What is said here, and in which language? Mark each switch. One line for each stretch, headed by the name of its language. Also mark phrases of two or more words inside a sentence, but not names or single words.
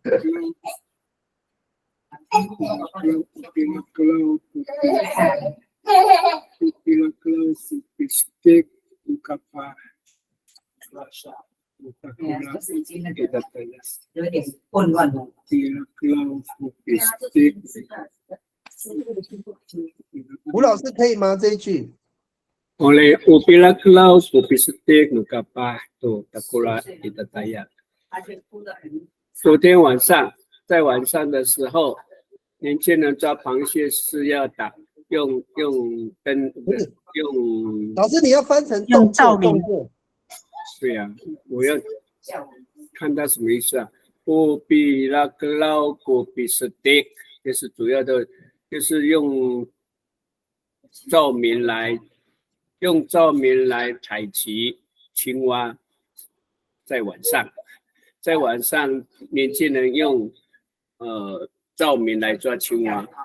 Chinese: 有点混乱了。吴老师可以吗？这一句。
Amis: Oleh upila kelau upistik nukapa tu takula itataya。
Chinese: 昨天晚上，在晚上的时候，年轻人抓螃蟹是要用灯用。老师，你要翻成用照明。对呀，我要看他什么意思啊 ？
Amis: upila kelau upistik
Chinese: 就是主要的，就是用照明来采集青蛙，在晚上年轻人用照明来抓青蛙，